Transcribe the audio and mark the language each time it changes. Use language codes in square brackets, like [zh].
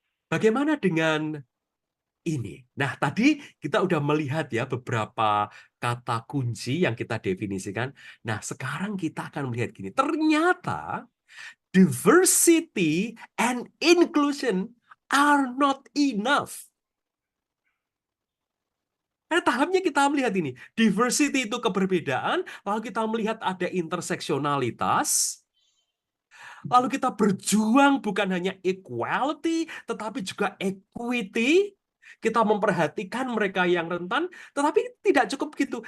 [id] Bagaimana dengan ini? Nah, tadi kita udah melihat ya beberapa kata kunci yang kita definisikan. Nah, sekarang kita akan melihat gini. [en] Ternyata diversity and inclusion are not enough. [id] Tahapnya kita melihat ini. Diversity itu keberbedaan, lalu kita melihat ada interseksionalitas, lalu kita berjuang bukan hanya equality, tetapi juga equity. Kita memperhatikan mereka yang rentan, tetapi tidak cukup gitu.